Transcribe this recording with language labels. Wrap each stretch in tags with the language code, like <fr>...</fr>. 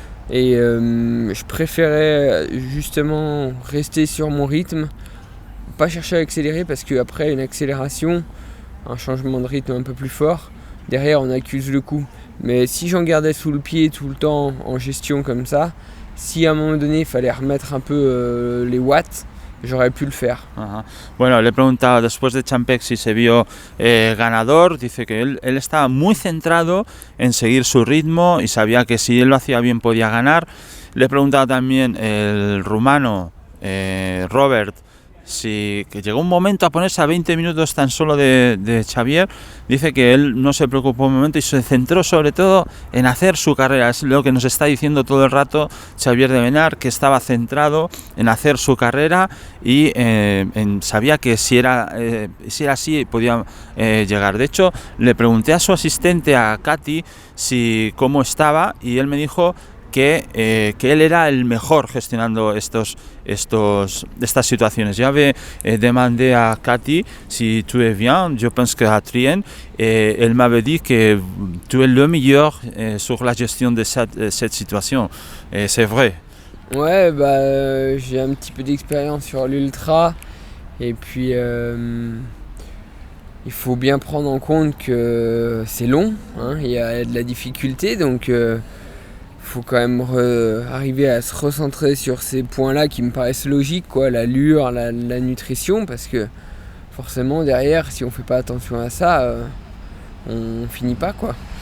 <fr>Et je préférais justement rester sur mon rythme, pas chercher à accélérer, parce qu'après une accélération, un changement de rythme un peu plus fort, derrière on accuse le coup. Mais si j'en gardais sous le pied tout le temps en gestion comme ça, si à un moment donné il fallait remettre un peu les watts, j'aurais pu le faire.</fr> <es>Bueno, le he preguntado después de Champek si se vio ganador. Dice que él estaba muy centrado en seguir su ritmo y sabía que si él lo hacía bien podía ganar. Le he preguntado también el rumano Robert que llegó un momento a ponerse a 20 minutos tan solo de Xavier. Dice que él no se preocupó un momento y se centró sobre todo en hacer su carrera. Es lo que nos está diciendo todo el rato Xavier de Benar, que estaba centrado en hacer su carrera y sabía que si era así podía llegar. De hecho, le pregunté a su asistente, a Katy, cómo estaba, y él me dijo que él era el mejor gestionando estas situaciones.</es> <fr>J'avais demandé à Cathy si tu es bien, je pense que Adrien, et elle m'avait dit que tu es le meilleur sur la gestion de cette situation. Et c'est vrai. Ouais, j'ai un petit peu d'expérience sur l'ultra, et puis il faut bien prendre en compte que c'est long, hein, il y a de la difficulté, donc faut quand même arriver à se recentrer sur ces points-là qui me paraissent logiques, quoi, l'allure, la nutrition, parce que forcément derrière, si on fait pas attention à ça, on finit pas, quoi.</fr>